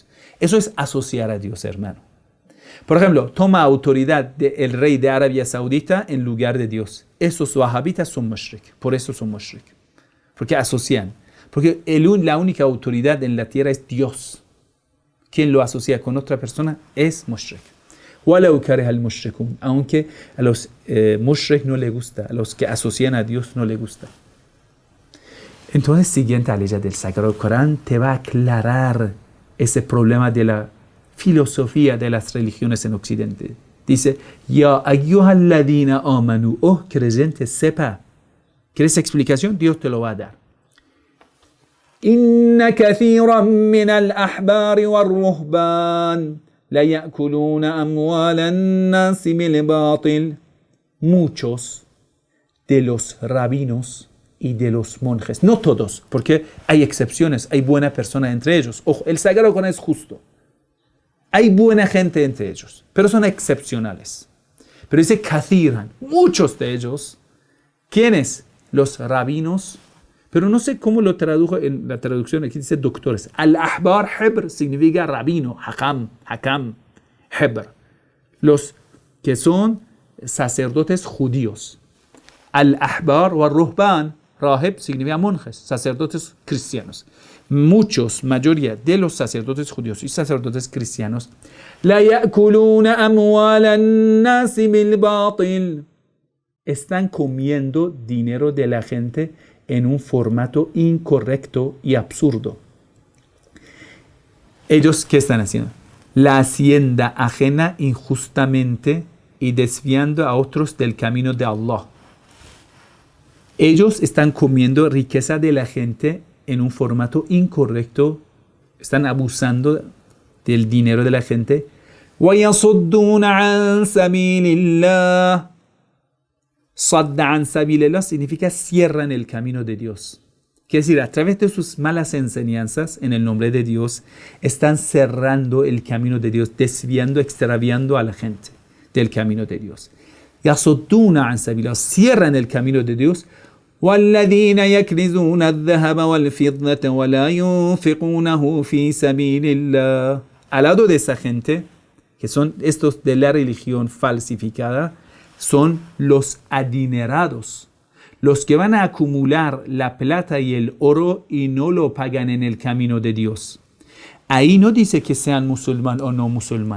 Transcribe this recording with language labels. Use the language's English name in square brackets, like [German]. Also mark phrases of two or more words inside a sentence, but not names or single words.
[Spanish] Eso es asociar a Dios, hermano. Por ejemplo, toma autoridad del rey de Arabia Saudita en lugar de Dios. Esos wahabitas son mushrik. Por eso son mushrik. Porque asocian. Porque la única autoridad en la tierra es Dios. Quien lo asocia con otra persona es mushrik. [Arabic] ولو كره المشركون, [Spanish] aunque a los mushrik no le gusta, a los que asocian a Dios no le gusta. Entonces, siguiente aleya del Sagrado Corán te va a aclarar ese problema de la filosofía de las religiones en Occidente. Dice, [Arabic] يا أيها الذين آمنوا, [Spanish] oh creyentes, sepa. ¿Quieres explicación? Dios te lo va a dar. [Arabic] إن كثيرا من الأحبار والرهبان ليأكلون أموال الناس بالباطل. [Spanish] Muchos de los rabinos y de los monjes, no todos, porque hay excepciones, hay buena persona entre ellos. Ojo, el Sagrado Corán es justo. Hay buena gente entre ellos, pero son excepcionales. Pero dice kathiran, muchos de ellos. ¿Quiénes? Los rabinos. Pero no sé cómo lo tradujo en la traducción. Aquí dice doctores. Al-ahbar hebr significa rabino, hakam, hebr. Los que son sacerdotes judíos. [Arabic] الأحبار والرهبان, [Spanish] rahib significa monjes, sacerdotes cristianos. Muchos, mayoría de los sacerdotes judíos y sacerdotes cristianos, [Arabic] ليأكلون أموال الناس بالباطل, [Spanish] están comiendo dinero de la gente en un formato incorrecto y absurdo. ¿Ellos qué están haciendo? La hacienda ajena injustamente y desviando a otros del camino de Allah. Ellos están comiendo riqueza de la gente en un formato incorrecto, están abusando del dinero de la gente. [Arabic] وَيَصُدُّونَ عَنْ سَبِيلِ اللَّهِ. صد عن سبيل الله [Spanish] significa cierran el camino de Dios. Quiere decir, a través de sus malas enseñanzas en el nombre de Dios, están cerrando el camino de Dios, desviando, extraviando a la gente del camino de Dios. [Arabic] يصدون عن سبيل الله, [Spanish] cierran el camino de Dios. [Arabic] وَالَّذِينَ يَكْنِزُونَ الذَّهَبَ وَالْفِضَّةَ وَلَا يُنْفِقُونَهُ فِي سَبِيلِ اللَّهِ. [Spanish] Al lado de esa gente, que son estos de la religión falsificada, son los adinerados, los que van a acumular la plata y el oro y no lo pagan en el camino de Dios. Ahí no dice que sean musulmán o no musulmán.